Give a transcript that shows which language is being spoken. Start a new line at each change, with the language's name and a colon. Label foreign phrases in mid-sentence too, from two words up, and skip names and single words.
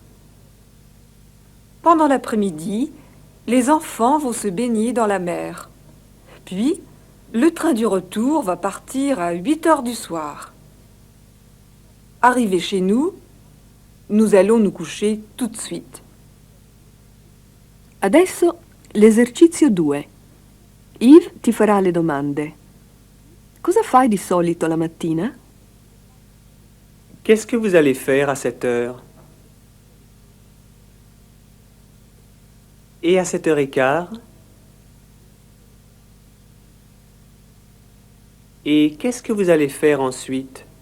French: Pendant l'après-midi, les enfants vont se baigner dans la mer. Puis, le train du retour va partir à 8 heures du soir. Arrivés chez nous, nous allons nous coucher tout de suite.
Italian: Adesso l'esercizio 2. Yves ti farà le domande. Cosa fai di solito la mattina?
French: Qu'est-ce que vous allez faire à cette heure? Et à 7h15? Et qu'est-ce que vous allez faire ensuite?